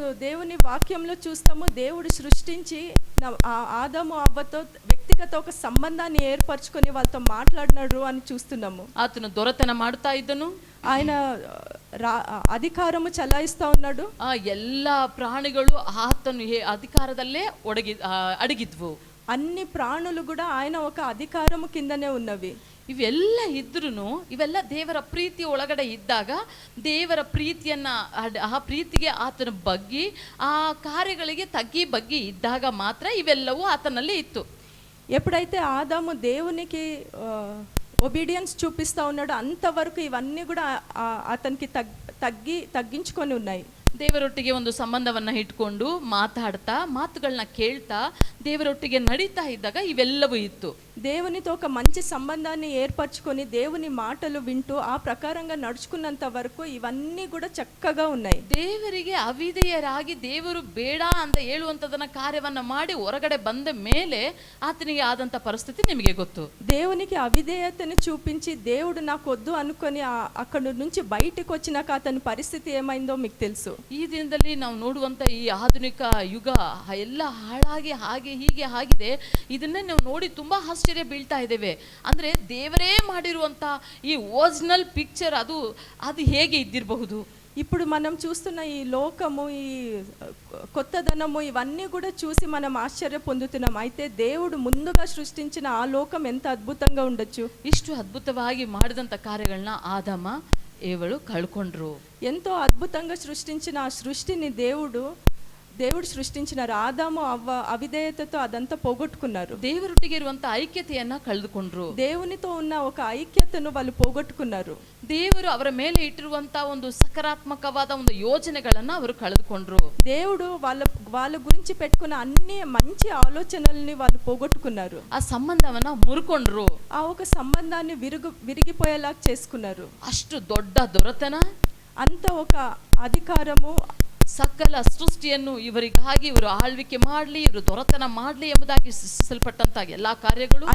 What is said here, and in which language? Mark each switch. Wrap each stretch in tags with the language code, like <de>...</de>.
<te>దేవుని వాక్యంలో చూస్తాము, దేవుడు సృష్టించి ఆదాము అవ్వతో వ్యక్తిగత ఒక సంబంధాన్ని ఏర్పరచుకొని వాళ్ళతో మాట్లాడినాడు అని చూస్తున్నాము.</te> <kn>ಆತನು ದೊರೆತನ ಮಾಡ್ತಾ ಇದ್ದನು,</kn> <te>ఆయన అధికారము చలాయిస్తా ఉన్నాడు.</te> <kn>ಆ ಎಲ್ಲ ಪ್ರಾಣಿಗಳು ಆತನು ಅಧಿಕಾರದಲ್ಲೇ ಅಡಗಿದ್ವು.</kn> <te>అన్ని ప్రాణులు కూడా ఆయన ఒక అధికారము కిందనే ఉన్నవి.</te> <kn>ಇವೆಲ್ಲ ಇದ್ರೂ ಇವೆಲ್ಲ ದೇವರ ಪ್ರೀತಿ ಒಳಗಡೆ ಇದ್ದಾಗ, ದೇವರ ಪ್ರೀತಿಯನ್ನ ಆ ಪ್ರೀತಿಗೆ ಆತನ ಬಗ್ಗಿ ಆ ಕಾರ್ಯಗಳಿಗೆ ತಗ್ಗಿ ಬಗ್ಗಿ ಇದ್ದಾಗ ಮಾತ್ರ ಇವೆಲ್ಲವೂ ಆತನಲ್ಲಿ ಇತ್ತು.</kn> <te>ఎప్పుడైతే ఆదాము దేవునికి ఒబీడియన్స్ చూపిస్తూ ఉన్నాడో అంతవరకు ఇవన్నీ కూడా అతనికి తగ్గించుకొని ఉన్నాయి.</te> <kn>ದೇವರೊಟ್ಟಿಗೆ ಒಂದು ಸಂಬಂಧವನ್ನ ಇಟ್ಕೊಂಡು ಮಾತಾಡ್ತಾ ಮಾತುಗಳನ್ನ ಕೇಳ್ತಾ ದೇವರೊಟ್ಟಿಗೆ ನಡೀತಾ ಇದ್ದಾಗ ಇವೆಲ್ಲವೂ ಇತ್ತು.</kn> <te>దేవునితో ఒక మంచి సంబంధాన్ని ఏర్పరచుకొని దేవుని మాటలు వింటూ ఆ ప్రకారంగా నడుచుకున్నంత వరకు ఇవన్నీ కూడా చక్కగా ఉన్నాయి.</te> <kn>ದೇವರಿಗೆ ಅವಿಧೇಯರಾಗಿ ದೇವರು ಬೇಡ ಅಂತ ಹೇಳುವಂಥದನ್ನ ಕಾರ್ಯವನ್ನ ಮಾಡಿ ಹೊರಗಡೆ ಬಂದ ಮೇಲೆ ಆತನಿಗೆ ಆದಂಥ ಪರಿಸ್ಥಿತಿ ನಿಮಗೆ ಗೊತ್ತು.</kn> <te>దేవునికి అవిధేయతని చూపించి దేవుడు నాకు వద్దు అనుకొని అక్కడి నుంచి బయటకు వచ్చినాక అతని పరిస్థితి ఏమైందో మీకు తెలుసు.</te> <kn>ಈ ದಿನದಲ್ಲಿ ನಾವು ನೋಡುವಂಥ ಈ ಆಧುನಿಕ ಯುಗ ಎಲ್ಲ ಹಾಳಾಗಿ ಹಾಗೆ ಹೀಗೆ ಆಗಿದೆ. ಇದನ್ನೇ ನಾವು ನೋಡಿ ತುಂಬಾ ಆಶ್ಚರ್ಯ ಬೀಳ್ತಾ ಇದ್ದೇವೆ. ಅಂದರೆ ದೇವರೇ ಮಾಡಿರುವಂಥ ಈ</kn> <en>original picture</en> <kn>ಅದು ಹೇಗೆ ಇದ್ದಿರಬಹುದು?</kn> <te>ఇప్పుడు మనం చూస్తున్న ఈ లోకము, ఈ కొత్తదనము, ఇవన్నీ కూడా చూసి మనం ఆశ్చర్య పొందుతున్నాం. అయితే దేవుడు ముందుగా సృష్టించిన ఆ లోకం ఎంత అద్భుతంగా ఉండొచ్చు.</te> <kn>ಇಷ್ಟು ಅದ್ಭುತವಾಗಿ ಮಾಡಿದಂಥ ಕಾರ್ಯಗಳನ್ನ ಆದಾಮ ಏವಳು ಕಳ್ಕೊಂಡ್ರು.</kn> <te>ఎంతో అద్భుతంగా సృష్టించిన ఆ సృష్టిని దేవుడు సృష్టించినారు. ఆదాము అవ్వ అవిధేయతతో అదంతా పోగొట్టుకున్నారు.</te> <kn>ದೇವರೊಟ್ಟಿಗೆ ಇರುವಂತ ಐಕ್ಯತೆಯನ್ನ ಕಳೆದುಕೊಂಡ್ರು.</kn> <te>దేవునితో ఉన్న ఒక ఐక్యతను వాళ్ళు పోగొట్టుకున్నారు.</te> <kn>ದೇವರು ಅವರ ಮೇಲೆ ಇಟ್ಟಿರುವಂತ ಒಂದು ಸಕಾರಾತ್ಮಕವಾದ ಒಂದು ಯೋಜನೆಗಳನ್ನ ಅವರು ಕಳೆದುಕೊಂಡ್ರು.</kn> <te>దేవుడు వాళ్ళ గురించి పెట్టుకున్న అన్ని మంచి ఆలోచనల్ని వాళ్ళు పోగొట్టుకున్నారు.</te> <kn>ಆ ಸಂಬಂಧವನ್ನ ಮುರ್ಕೊಂಡ್ರು.</kn> <te>ఆ ఒక సంబంధాన్ని విరిగిపోయేలా చేసుకున్నారు.</te> <kn>ಅಷ್ಟು ದೊಡ್ಡ ದೊರೆತನ,</kn> <te>అంత ఒక అధికారము,</te> <kn>ಸಕಲ ಸೃಷ್ಟಿಯನ್ನು ಇವರಿಗಾಗಿ ಇವರು ಆಳ್ವಿಕೆ ಮಾಡಲಿ, ಇವರು ದೊರೆತನ ಮಾಡಲಿ ಎಂಬುದಾಗಿ ಸೃಷ್ಟಿಸಲ್ಪಟ್ಟಂತ ಎಲ್ಲಾ ಕಾರ್ಯಗಳು</kn>